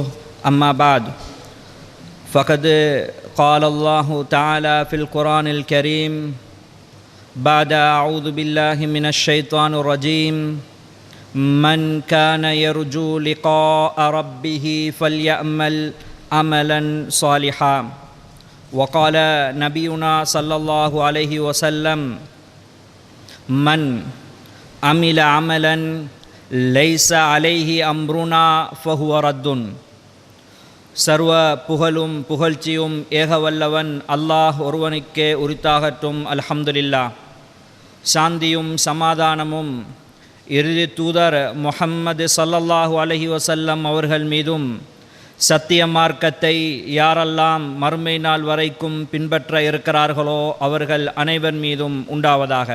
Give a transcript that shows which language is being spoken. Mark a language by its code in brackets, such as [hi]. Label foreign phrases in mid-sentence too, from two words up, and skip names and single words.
[ar] أما بعد، فقد قال الله تعالى في القرآن الكريم بعد أعوذ بالله من الشيطان الرجيم: من كان يرجو لقاء ربه فليعمل عملا صالحا. وقال نبينا صلى الله عليه وسلم: من عمل عملا ليس عليه أمرنا فهو رد. [ta] சர்வ புகழும் புகழ்ச்சியும் ஏகவல்லவன் அல்லாஹ் ஒருவனுக்கே உரித்தாகட்டும். அல்ஹம்துலில்லாஹ். சாந்தியும் சமாதானமும் இறுதி தூதர் முஹம்மது [ar] صلى الله عليه وسلم [ta] அவர்கள் மீதும், சத்திய மார்க்கத்தை யாரெல்லாம் மறுமை நாள் வரைக்கும் பின்பற்ற இருக்கிறார்களோ அவர்கள் அனைவர் மீதும் உண்டாவதாக.